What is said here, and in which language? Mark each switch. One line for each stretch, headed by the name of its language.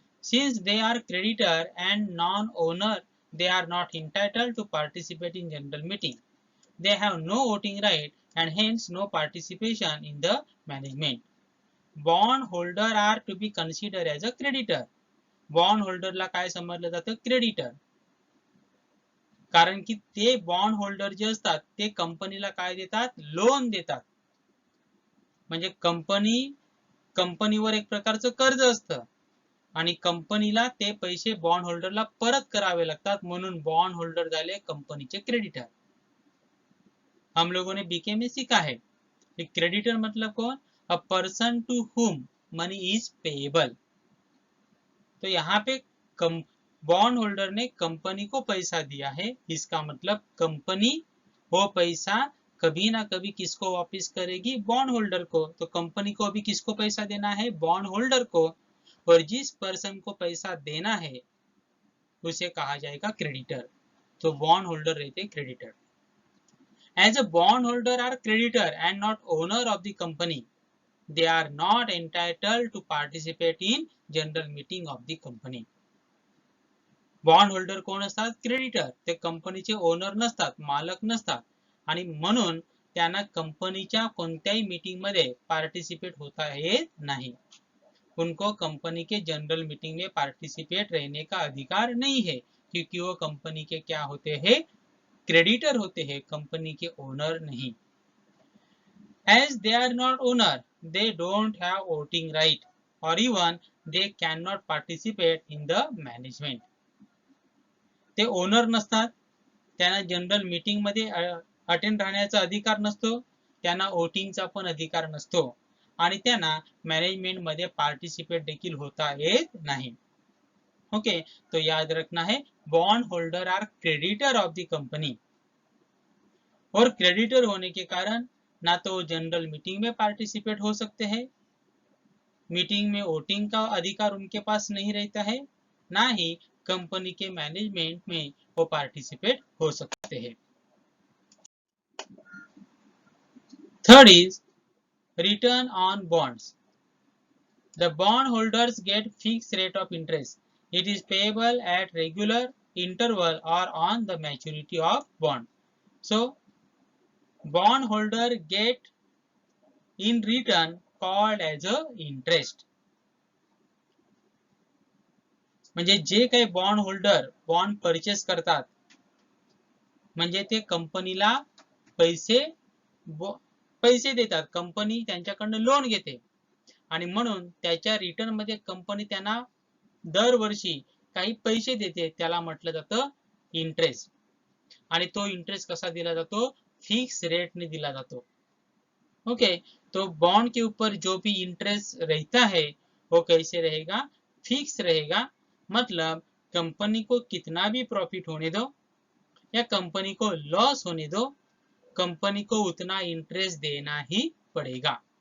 English: Since they are creditor and non-owner, they are not entitled to participate in general meeting. They have no voting right and hence no participation in the management. Bond holder are to be considered as a creditor.
Marathi: Bond holder ला काय समजलं जातं, creditor. कारण की ते bond holder जे असतात ते कंपनीला काय देतात, लोन देतात. म्हणजे कंपनीवर एक प्रकारचं कर्ज असतं आणि कंपनीला ते पैसे बॉन्ड होल्डरला परत करावे लागतात, म्हणून बॉन्ड होल्डर झाले कंपनीचे क्रेडिटर.
Hindi: हम लोगों ने बीके में सीखा है कि क्रेडिटर मतलब कौन,
English: A person to whom money is payable.
Hindi: तो यहाँ पे बॉन्ड होल्डर ने कंपनी को पैसा दिया है, इसका मतलब कंपनी वो पैसा कभी ना कभी किसको वापस करेगी, बॉन्ड होल्डर को. तो कंपनी को अभी किसको पैसा देना है, बॉन्ड होल्डर को, और जिस पर्सन को पैसा देना है उसे कहा जाएगा क्रेडिटर. तो बॉन्ड होल्डर रहते creditor.
English: As a bond holder are creditor and not owner of the company, they are not entitled to participate in general meeting of the company.
Marathi: Bond holder कोण असतात, creditor. ते कंपनीचे owner नसतात, मालक नसतात आणि म्हणून त्यांना कंपनीच्या कोणत्याही मीटिंग मध्ये पार्टिसिपेट होता येत नाही.
Hindi: उनको कंपनी के जनरल मीटिंग में पार्टिसिपेट रहने का अधिकार नहीं है, क्योंकि वो कंपनी के क्या होते हैं, क्रेडिटर होते हैं, कंपनी के ओनर नहीं.
English: As they are not owner, they don't have voting right or even they cannot participate in the management.
Marathi: ते ओनर नसतात, त्यांना जनरल मीटिंग मध्ये अटेंड राहण्याचा अधिकार नसतो, त्यांना वोटिंगचा पण अधिकार नसतो आणि त्यांना मॅनेजमेंट मध्ये पार्टिसिपेट देखील होता येत नाही.
English: okay,
Hindi: तो याद रखना है,
English: Bond holder are creditor of the company.
Hindi: और क्रेडिटर होने के कारण ना तो जनरल मीटिंग में पार्टिसिपेट हो सकते हैं, मीटिंग में वोटिंग का अधिकार उनके पास नहीं रहता है, ना ही कंपनी के मैनेजमेंट में वो पार्टिसिपेट हो सकते हैं.
English: Third is return on bonds. The bond holders get fix rate of interest. It is payable at regular interval और on the maturity of bond. So bond holder get in return called as a interest.
Marathi: म्हणजे जे काही bond holder bond purchase करतात, म्हणजे ते कंपनीला पैसे देतात, कंपनी त्यांच्याकडनं लोन घेते आणि म्हणून त्याच्या रिटर्न मध्ये कंपनी त्यांना दरवर्षी काही पैसे देते, त्याला म्हटलं जातं इंटरेस्ट. आणि तो इंटरेस्ट कसा दिला जातो, फिक्स रेट ने दिला जातो.
Hindi: ओके, तो बॉन्ड के ऊपर जो भी इंटरेस्ट रहता है वो कैसे रहेगा, फिक्स रहेगा. मतलब कंपनी को कितना भी प्रॉफिट होने दो या कंपनी को लॉस होने दो, कंपनी को उतना इंटरेस्ट देना ही पड़ेगा.